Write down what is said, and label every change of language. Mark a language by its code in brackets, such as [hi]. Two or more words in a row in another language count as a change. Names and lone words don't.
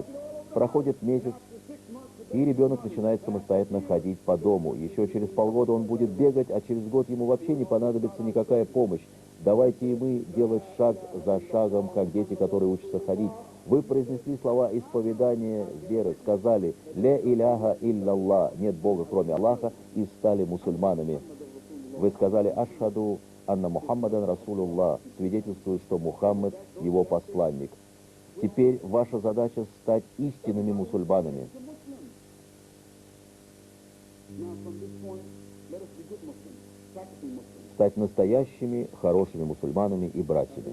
[ru] Проходит месяц, и ребенок начинает самостоятельно ходить по дому. Еще через полгода он будет бегать, а через год ему вообще не понадобится никакая помощь. Давайте и мы делать шаг за шагом, как дети, которые учатся ходить. Вы произнесли слова исповедания веры, сказали [ar] «لا إله إلا الله», [ru] нет Бога кроме Аллаха, и стали мусульманами. Вы сказали [ar] «أشهد أن محمدا رسول الله», [ru] свидетельствует, что Мухаммад его посланник. Теперь ваша задача стать истинными мусульманами. Стать настоящими, хорошими мусульманами и братьями.